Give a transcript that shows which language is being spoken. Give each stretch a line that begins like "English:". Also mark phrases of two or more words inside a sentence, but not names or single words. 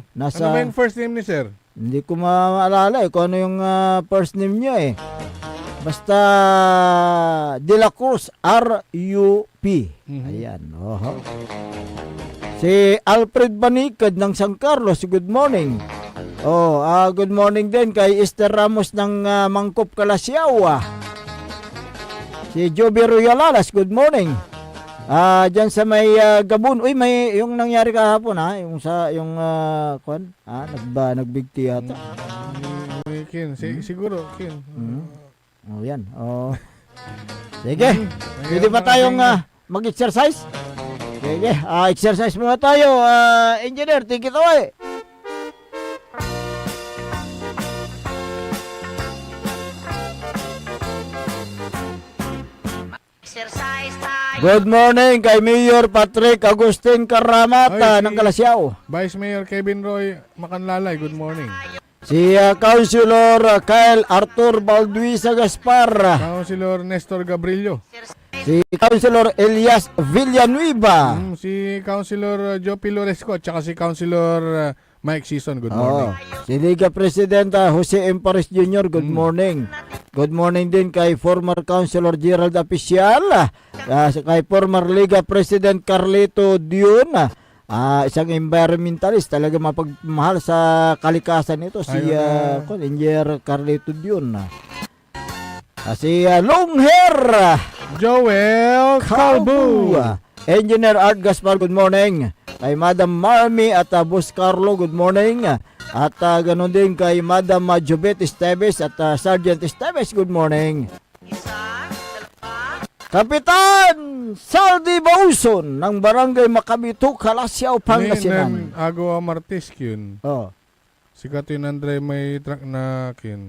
Filipino: Ano ba yung
English: first name
Filipino: ni Sir? Hindi ko maalala kung ano yung
English: first name
Filipino: niya Basta De La Cruz RUP. Ayan. Si Alfred Banikad ng San Carlos,
English: good morning. Good morning
Filipino: din kay Esther Ramos ng Mangkop Calasiao. Si Joby Royalalas,
English: good morning.
Filipino: Diyan sa may Gabon. May yung nangyari kahapon yung nagbigti yata. Kin. Siguro, Kin. Oh, yan. Oh. Sige. Pwede ba tayong mag-exercise? Sige. Exercise muna tayo. Engineer,
English: take it away. Good morning
Filipino: kay Mayor Patrick Agustin Karamata ng Kalasyaw.
English: Vice Mayor Kevin Roy Macanlalay, good morning.
Filipino: Si Councilor Kyle Arthur Balduisa Gaspar. Councilor Nestor Gabrillo. Si Councilor Elias Villanueva. Si Councilor Joe Piloresco at saka si Councilor Mike Season,
English: good morning.
Filipino: Si Liga Presidenta Jose Empares Jr.,
English: good morning. Good morning
Filipino: din kay former Councilor Gerald Apicial, kay former Liga President Carlito Dion, isang environmentalist, talaga mapagmahal sa kalikasan nito, si Engineer Carlito Dion. Si
English: long hair
Filipino: Joel Calbu. Engineer Art Gaspar,
English: good morning.
Filipino: Kay Madam Marmy at Boss Carlo,
English: good morning.
Filipino: At ganoon din kay Madam Jobet Esteves at Sergeant Esteves,
English: good morning.
Filipino: Kapitan Saldi Bauson ng Barangay Makabito, Kalasyaw, Pangasinan.
Pangasinan: Agawa Martes, Kin. Oh.
Filipino: Sikat yun, Andre, may truck na, Kin.